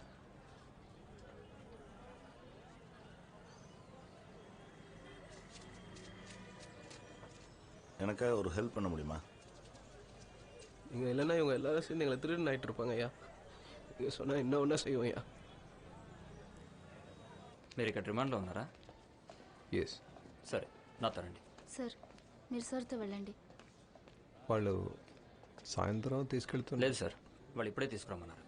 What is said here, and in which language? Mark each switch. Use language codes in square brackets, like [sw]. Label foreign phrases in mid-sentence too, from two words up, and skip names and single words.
[ta] எனக்காக ஒரு ஹெல்ப் பண்ண முடியுமா? இங்கே இல்லைன்னா இவங்க எல்லாரும் சேர்ந்து எங்களை திருடன் ஆகிட்டு இருப்பாங்க ஐயா. நீங்கள் சொன்னால் இன்னும் ஒன்றா செய்வோம் ஐயா. [te] మీరు ఇక్కడ రిమాండ్లో ఉన్నారా? ఎస్. సరే, నాతో రండి. సార్, మీరు సార్తో వెళ్ళండి. వాళ్ళు సాయంత్రం తీసుకెళ్తున్నారు. లేదు సార్, వాళ్ళు ఇప్పుడే తీసుకురమ్మన్నారు.